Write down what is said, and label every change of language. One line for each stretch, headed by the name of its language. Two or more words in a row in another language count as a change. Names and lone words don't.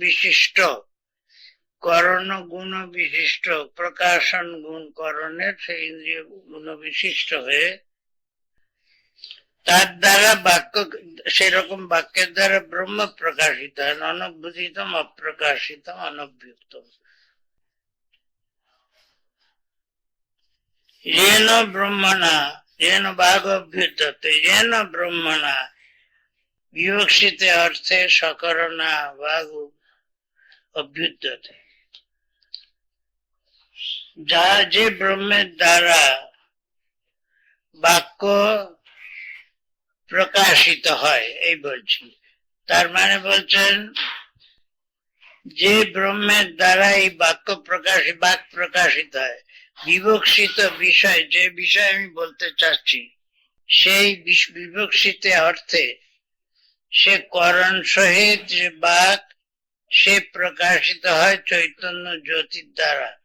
Bangla: বিশিষ্ট প্রকাশন গুণ করণের সেই ইন্দ্রিয় গুণ বিশিষ্ট হয়ে তার দ্বারা বাক্য, সেরকম বাক্যের দ্বারা ব্রহ্ম প্রকাশিত হয়,
Sanskrit: অনভ্যুদিতম অপ্রকাশিতম অনভ্যুক্তম। येन ब्रह्मणा येन भागोभ्युद्यते येन ब्रह्मणा विवक्षिते अर्थे सकरणा भाग অভ্যুদ্যতে,
Bangla: যা যে ব্রহ্মের দ্বারা বাক্য প্রকাশিত হয়, এই বলছি। তার মানে বলছেন যে ব্রহ্মের দ্বারা এই বাক প্রকাশিত হয়, বিবক্ষিত বিষয়, যে বিষয় আমি বলতে চাচ্ছি, সেই বিবক্ষিত অর্থে সে করণ সহিত যে বাক, সে প্রকাশিত হয় চৈতন্য জ্যোতির দ্বারা।